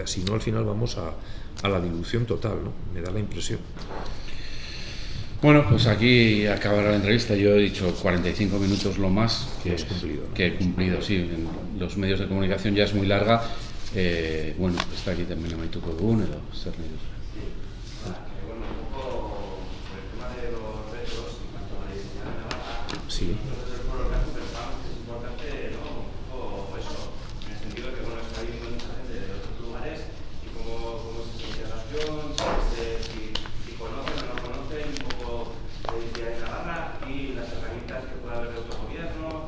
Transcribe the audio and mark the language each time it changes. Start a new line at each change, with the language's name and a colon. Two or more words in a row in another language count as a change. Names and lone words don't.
Spanish: Si no, al final vamos a la dilución total, ¿no? Me da la impresión. Bueno, pues aquí acabará la entrevista. Yo he dicho 45 minutos lo más que he cumplido, sí. En los medios de comunicación ya es muy larga. Bueno, está aquí también
Basque: Amaituko Egun, edo zer nahi duzu.
Spanish: Bueno, un poco por el tema de los retos en cuanto a la identidad de Navarra. Sí. Nosotros desde el Pueblo Blanco pensamos que es importante, ¿no? Un poco eso, en el sentido de que, bueno, está viendo mucha gente de otros lugares y cómo es esa integración, si conocen o no conocen un poco la identidad de Navarra y las herramientas que puede haber de autogobierno.